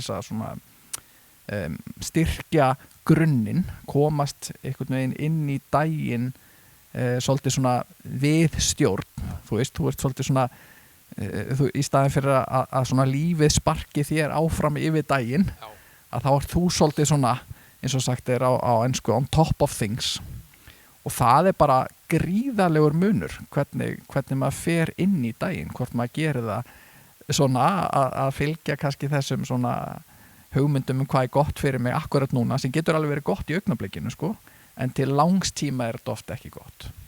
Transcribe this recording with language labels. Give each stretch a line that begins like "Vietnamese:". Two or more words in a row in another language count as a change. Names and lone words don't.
Icelandic: þess að svona styrkja grunninn, komast einhvern veginn inn í daginn svolítið svona við stjórn, þú ert svolítið svona í staðin fyrir að svona lífið sparki þér áfram yfir daginn, að þá þú svolítið svona, eins og sagt á ensku,
English: on top of things
Icelandic: og það bara gríðarlegur munur hvernig maður fer inn í daginn, hvort maður gerir það svona að fylgja kannski þessum svona hugmyndum hvað gott fyrir mig akkurat núna sem getur alveg verið gott í augnablikinu sko, en til langs tíma þetta oft ekki gott.